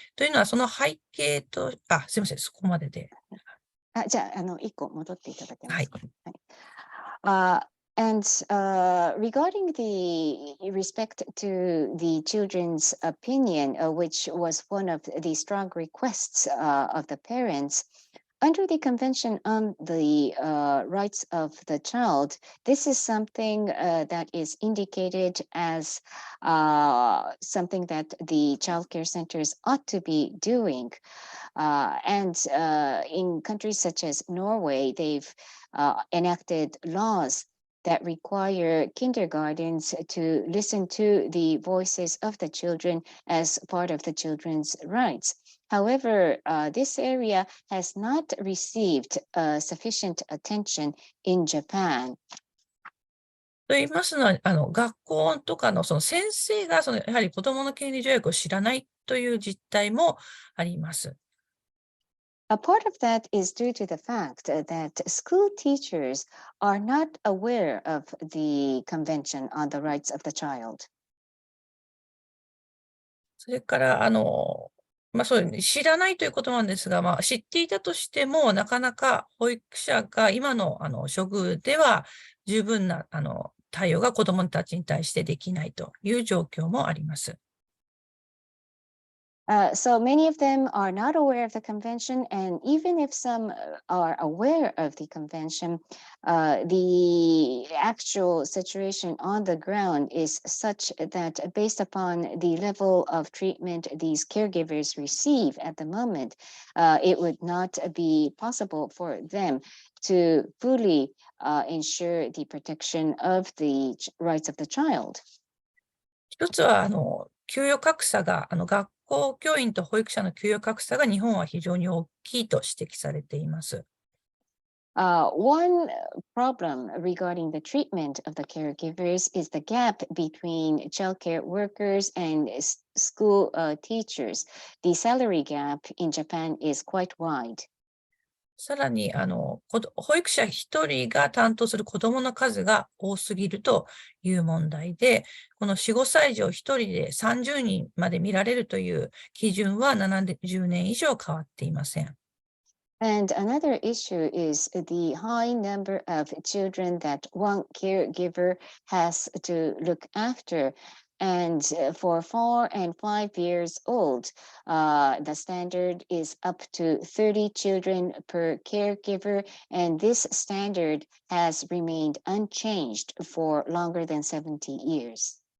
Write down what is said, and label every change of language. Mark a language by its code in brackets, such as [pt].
[ja] というのはその背景と、すいません、そこまでで。じゃあ、1個戻っていただけますか。はい。 [en] And regarding the respect to the children's opinion, which was one of the strong requests of the parents, under the Convention on the Rights of the Child, this is something that is indicated as something that the child care centers ought to be doing. And in countries such as Norway, they've enacted laws that require kindergartens to listen to the voices of the children as part of the children's rights. However, this area has not received sufficient attention in Japan. [ja] と言いますのは、学校とかのその先生がやはり子どもの権利条約を知らないという実態もあります。 [en] A part of that is due to the fact that school teachers are not aware of the Convention on the Rights of the Child. [ja] それから、そう知らないということなんですが、知っていたとしても、なかなか保育者が今の処遇では十分な対応が子どもたちに対してできないという状況もあります。 [en] So many of them are not aware of the convention, and even if some are aware of the convention, the actual situation on the ground is such that based upon the level of treatment these caregivers receive at the moment, it would not be possible for them to fully ensure the protection of the rights of the child. [ja] 一つは給与格差が学校教員と保育者の給与格差が日本は非常に大きいと指摘されています。 [en] One problem regarding the treatment of the caregivers is the gap between childcare workers and school teachers. The salary gap in Japan is quite wide. [ja] さらに、保育者1人が担当する子どもの数が多すぎるという問題で、この4、5歳児を1人で30人まで見られるという基準は70年以上変わっていません。 [en] And another issue is the high number of children that one caregiver has to look after. And for 4 and 5 years old, the standard is up to 30 children per caregiver, and this standard has remained unchanged for longer than 70 years.